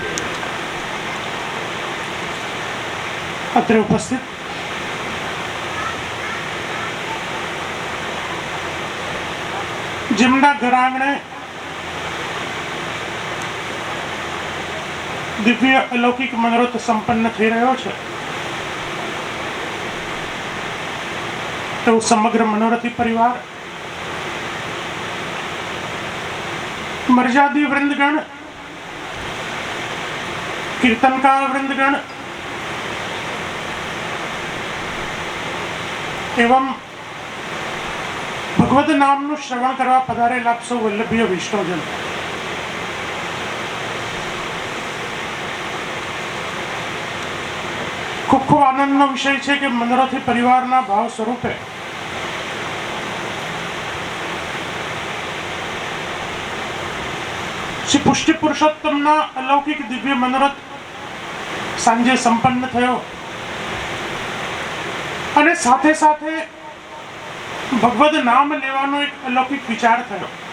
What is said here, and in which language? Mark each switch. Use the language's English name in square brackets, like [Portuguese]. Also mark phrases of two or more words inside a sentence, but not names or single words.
[Gujarati] અત્ર ઉપસ્થિત જિમના ઘરાંગણે દિવ્ય અલૌકિક મનોરથ સંપન્ન થઈ રહ્યો છે તો સમગ્ર મનોરથી પરિવાર મર્યાદી વૃંદગણ કીર્તનકાર વૃંદગણ એવં ભગવત नामનું શ્રવણ કરવા પધારેલા સૌ વલ્લભીય વૈષ્ણવજન ખૂબ ખૂબ આનંદનો વિષય છે કે મનોરથી પરિવારના ભાવ સ્વરૂપે શ્રી પુષ્ટિ પુરુષોત્તમના અલૌકિક દિવ્ય મનોરથ સાંજે સંપન્ન થયો અને સાથે સાથે ભગવદ નામ લેવાનો એક અલૌકિક વિચાર થયો।